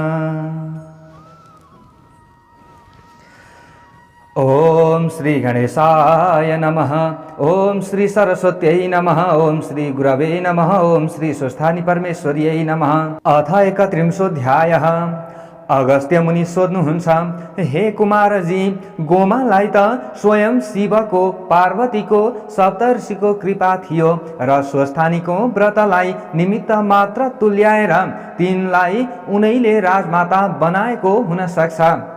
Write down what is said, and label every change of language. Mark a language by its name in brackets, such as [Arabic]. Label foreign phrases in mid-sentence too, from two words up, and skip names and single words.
[Sanskrit] ओम श्री गणेशाय नमः। ओम श्री सरस्वत्यै नमः। ओम श्री गुरवे नमः। ओम श्री स्वस्थानी परमेश्वर्यै नमः। अथ 31 अध्यायः। [Nepali] अगस्त्य मुनि सोध्नुहुन्छ, हे कुमारजी, गोमालाई त स्वयं शिवको पार्वतीको सप्तर्षिको कृपा थियो र स्वस्थानीको व्रतलाई निमित्त मात्र तुल्याएर तिनलाई उनैले राजमाता बनाएको हुन सक्छ।